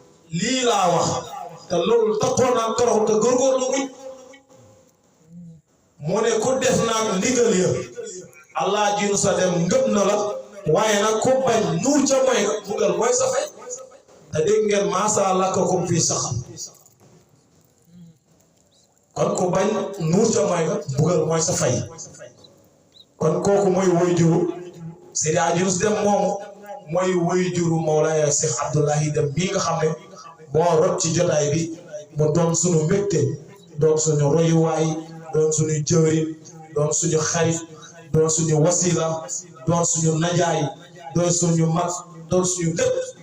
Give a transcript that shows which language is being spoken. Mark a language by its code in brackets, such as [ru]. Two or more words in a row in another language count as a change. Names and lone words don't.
[wo] Lii laa wax, te loolu taxoon naa torox te góorgóorlu muñ. Mu ne ku def naag ndigal ya, Allah ji nu sa dem ngëp na la, waaye nag ku bañ nuur ca mooy nga mbugal mooy sa fay. Te dégg ngeen, [ar] "ما سلككم في سقر." [wo] Kon ku bañ nuur ca mooy nga mbugal mooy sa fay. Kon kooku mooy waajuru Seydi Hadji Yunus Dem moomu, mooy waajuru Mawlaya Cheikh Abdoulahi Dem bii nga xam ne moo rot ci jotaay bi, mu doon suñu mbégte, doon suñu royuwaay, doon suñu jëwriñ, doon suñu xarit, doon suñu wasila, doon suñu najaay, doon suñu mag, doon suñu lépp.